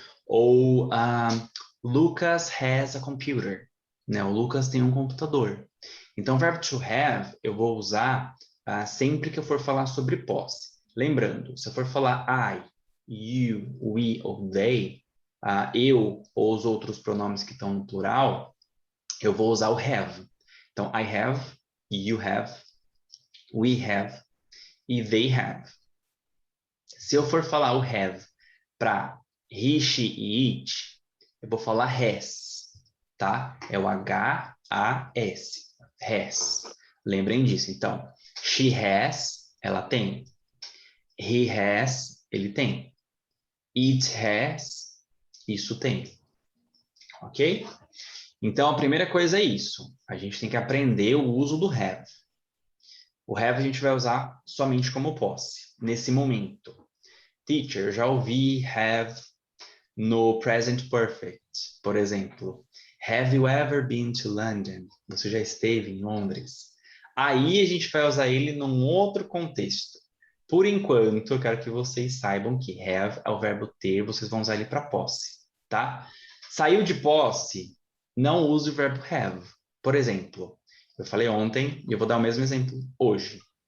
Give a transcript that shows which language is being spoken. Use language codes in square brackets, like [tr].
[en] Ou Lucas has a computer, né? [pt] O Lucas tem um computador. Então, o verbo to have eu vou usar sempre que eu for falar sobre posse. Lembrando, se eu for falar I, you, we ou they, eu ou os outros pronomes que estão no plural, eu vou usar o have. [en] Então, I have, you have, we have e they have. [pt] Se eu for falar o have para he, she e it, eu vou falar has, tá? É o H-A-S, has. Lembrem disso. Então, she has, ela tem. He has, ele tem. It has, isso tem. Ok? Então, a primeira coisa é isso. A gente tem que aprender o uso do have. O have a gente vai usar somente como posse, nesse momento. Teacher, já ouvi have no present perfect, por exemplo. [en] Have you ever been to London? [pt] Você já esteve em Londres? Aí a gente vai usar ele num outro contexto. Por enquanto, eu quero que vocês saibam que have é o verbo ter, vocês vão usar ele para posse, tá? Saiu de posse, não use o verbo have. Por exemplo, eu falei ontem e eu vou dar o mesmo exemplo hoje.